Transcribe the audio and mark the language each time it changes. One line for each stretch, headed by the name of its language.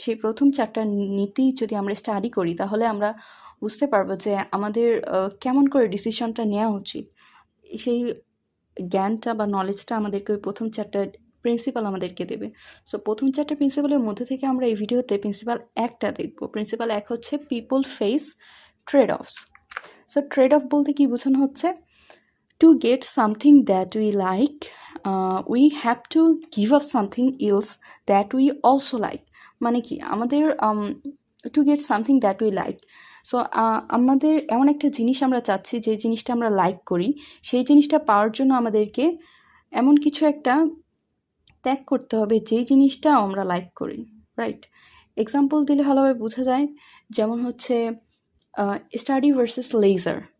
Bangla: সেই প্রথম 4টা নীতি যদি আমরা স্টাডি করি তাহলে আমরা বুঝতে পারবো যে আমাদের কেমন করে ডিসিশনটা নেওয়া উচিত। সেই জ্ঞানটা বা নলেজটা আমাদেরকে ওই প্রথম 4টা প্রিন্সিপাল আমাদেরকে দেবে। সো প্রথম 4টা প্রিন্সিপালের মধ্যে থেকে আমরা এই ভিডিওতে প্রিন্সিপাল 1টা দেখব।
English: Principal 1 হচ্ছে people face trade offs. So trade off
Bangla: বলতে কি বোঝানো হচ্ছে,
English: to get something that we like, we have to give up something else that we also like.
Bangla: মানে কি আমাদের
English: to get something that we like.
Bangla: So আমাদের এমন একটা জিনিস আমরা চাচ্ছি যে জিনিসটা আমরা লাইক করি, সেই জিনিসটা পাওয়ার জন্য আমাদেরকে এমন কিছু একটা ত্যাগ করতে হবে যেই জিনিসটা আমরা লাইক করি, রাইট? এক্সাম্পল দিলে ভালোভাবে বোঝা যায়, যেমন হচ্ছে স্টাডি ভার্সেস লেজার।